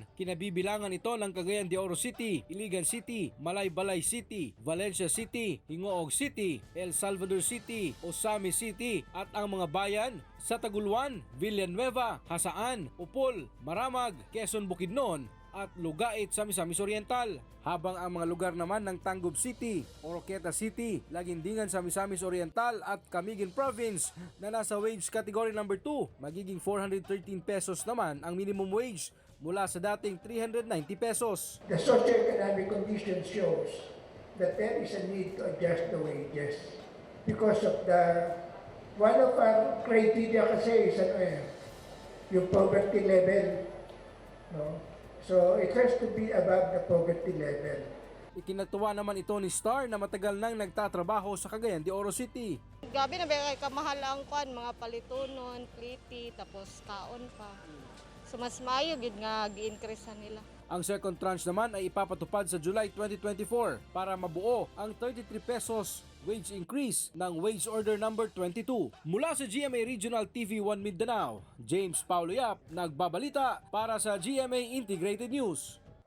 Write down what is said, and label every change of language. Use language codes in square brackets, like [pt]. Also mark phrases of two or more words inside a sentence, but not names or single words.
[tl] Kinabibilangan ito ng Cagayan de Oro City, Iligan City, Malaybalay City, Valencia City, Hingoog City, El Salvador City, Osami City at ang mga bayan sa Taguluan, Villanueva, Hasaan, Upol, Maramag, Quezon Bukidnon at Lugait sa Misamis Oriental. Habang ang mga lugar naman ng Tangub City, Oroquieta City, Lagindingan sa Misamis Oriental at Camiguin Province na nasa [en] wage category [tl] number 2, magiging 413 pesos naman ang [en] minimum wage [tl] mula sa dating 390 pesos. [en] The socioeconomic condition shows that there is a need to adjust the wages because of one of our criteria kasi is yung poverty level, no? So it has to be above the poverty level. [tl] Ikinatuwa naman ito ni Star na matagal nang nagtatrabaho sa Cagayan de Oro City. [ceb] Gabi na ba kamahal ang kwan, mga palitunon, pliti, tapos kaon pa. So mas mayo gid nga gi-increase nila. [tl] Ang [en] second tranche [tl] naman ay ipapatupad sa July 2024 para mabuo ang 33 pesos [en] wage increase [tl] ng Wage Order number 22. Mula sa GMA Regional TV 1 Mindanao, James Paulo Yap, nagbabalita para sa GMA Integrated News.